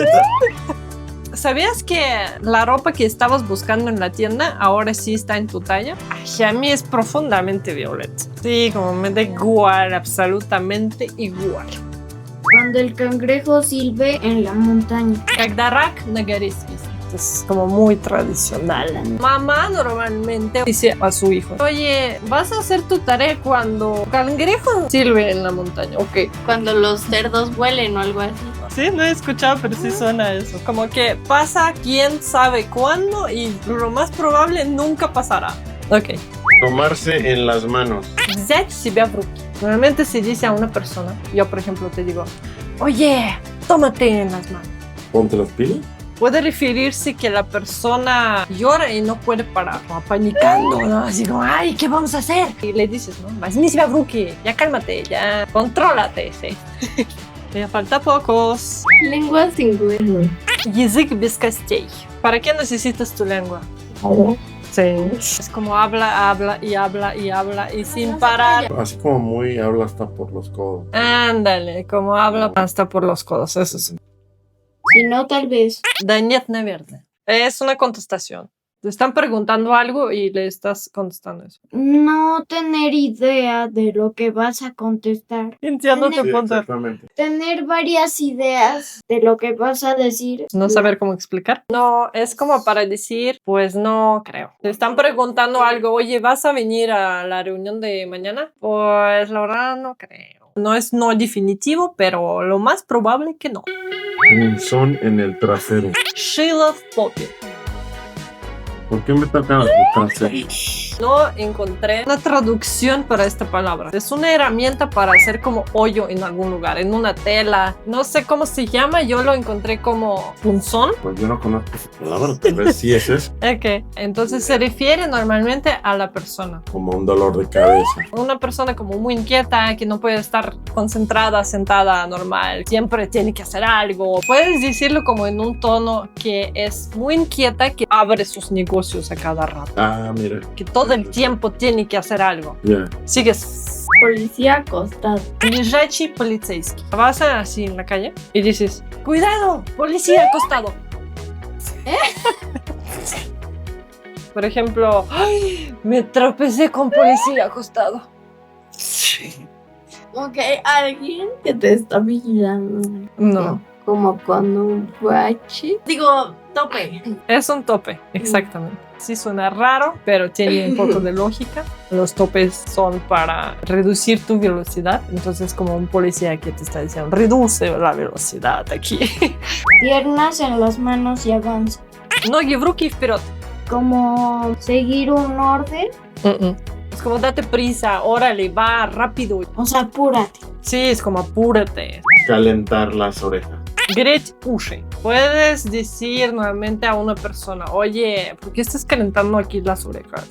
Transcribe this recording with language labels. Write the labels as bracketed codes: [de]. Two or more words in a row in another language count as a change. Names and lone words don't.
[es] ¿Sabías que la ropa que estabas buscando en la tienda ahora sí está en tu talla? Ay, a mí es profundamente violeta. Sí, como me da igual, absolutamente igual. Cuando el cangrejo silbe en la montaña. [ru] Когда рак на горе свистит. [es] Es como muy tradicional. Mamá normalmente dice a su hijo, oye, vas a hacer tu tarea cuando cangrejo silbe en la montaña. Ok. Cuando los cerdos vuelen o algo así. Sí, no he escuchado, pero sí suena eso. Como que pasa quién sabe cuándo y lo más probable nunca pasará. Ok. Tomarse en las manos. [ru] Взять себя в руки. [es] Normalmente se dice a una persona, yo por ejemplo te digo, oye, tómate en las manos. Ponte las pilas. Puede referirse que la persona llora y no puede parar, como apanicando, ¿no? Así como, ay, ¿qué vamos a hacer? Y le dices, ¿no? [ru] Возьми себя в руки, [es] ya cálmate, ya contrólate, sí. Me falta pocos. Lengua sin hueso. [ru] Язык без костей. [es] ¿Para qué necesitas tu lengua? Sí. Es como habla, habla y habla y habla y sin parar. Así como muy habla hasta por los codos. Ándale, como habla hasta por los codos, eso sí. Si no, tal vez. [ru] Да нет, наверное. [es] Es una contestación. Te están preguntando algo y le estás contestando eso. No tener idea de lo que vas a contestar. Entiendo tu Sí, punto. exactamente. Tener varias ideas de lo que vas a decir. No saber cómo explicar. No, es como para decir, pues no creo. Te están preguntando algo, oye, ¿vas a venir a la reunión de mañana? Pues la verdad no creo. No es no definitivo, pero lo más probable que no. Punzón en el trasero. [ru] Шило в попе. [es] ¿Por qué me tocan el trasero? No encontré una traducción para esta palabra. Es una herramienta para hacer como hoyo en algún lugar, en una tela. No sé cómo se llama, yo lo encontré como punzón. Pues yo no conozco esa palabra, tal vez sí es eso. Ok, entonces se refiere normalmente a la persona. Como un dolor de cabeza. Una persona como muy inquieta, que no puede estar concentrada, sentada, normal. Siempre tiene que hacer algo. Puedes decirlo como en un tono que es muy inquieta, que abre sus negocios a cada rato. Ah, mira. Que todo el tiempo tiene que hacer algo. Ya. Sigues. Policía acostado. [ru] Лежачий полицейский. [es] Vas así en la calle y dices, ¡cuidado! ¡Policía acostado! Por ejemplo, ¡ay! Me tropecé con policía acostado. Ok, alguien que te está vigilando. No, Como con un bache. Digo, tope. es un tope, exactamente. Sí suena raro, pero tiene un poco de lógica. Los topes son para reducir tu velocidad. Entonces, como un policía que te está diciendo, reduce la velocidad aquí. Piernas en las manos y avanza. [ru] Ноги в руки и вперед. [es] Como seguir un orden. Es como date prisa, órale, va rápido. O sea, apúrate. Sí, es como apúrate. Calentar las orejas. [ru] Gretch уши. [es] Puedes decir nuevamente a una persona, oye, ¿por qué estás calentando aquí las orejas?